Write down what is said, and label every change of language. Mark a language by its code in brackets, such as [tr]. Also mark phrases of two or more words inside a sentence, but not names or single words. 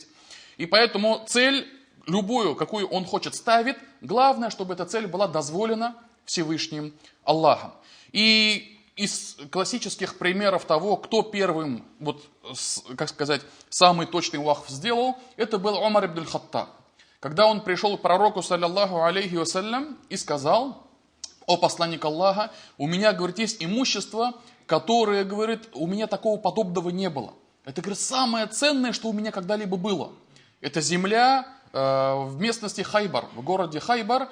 [ru] И поэтому цель, любую, какую он хочет, ставит. Главное, чтобы эта цель была дозволена Всевышним Аллахом. И из классических примеров того, кто первым, самый точный вакф сделал, это был Умар ибн аль-Хаттаб. Когда он пришел к пророку, [ar] صلى الله عليه وسلم, [ru] и сказал: о посланник Аллаха, у меня, говорит, есть имущество, которое, говорит, у меня такого подобного не было. Это, говорит, самое ценное, что у меня когда-либо было. Это земля в местности Хайбар, в городе Хайбар.